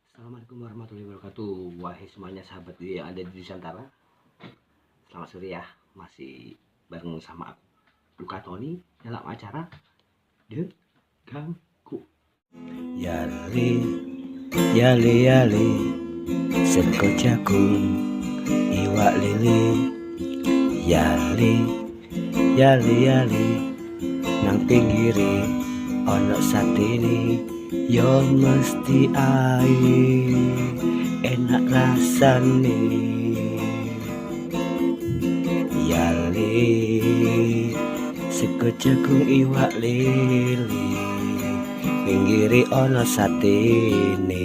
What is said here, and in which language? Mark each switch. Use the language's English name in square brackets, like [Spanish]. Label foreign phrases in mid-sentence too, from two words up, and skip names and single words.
[Arabic] السلام عليكم ورحمة الله وبركاته. [Indonesian] Wahai semuanya sahabat yang ada di Nusantara, selamat sore ya. Masih bareng sama aku, Luka Tony, dalam acara The Ganggu. [Javanese] Yali, yali, yali, seko jagung, iwak lili. Yali, yali, yali, nang pinggiri ono satini. Yo mesti ae enak rasane. Yali, sego jagung iwak lili, pinggiri ono satene.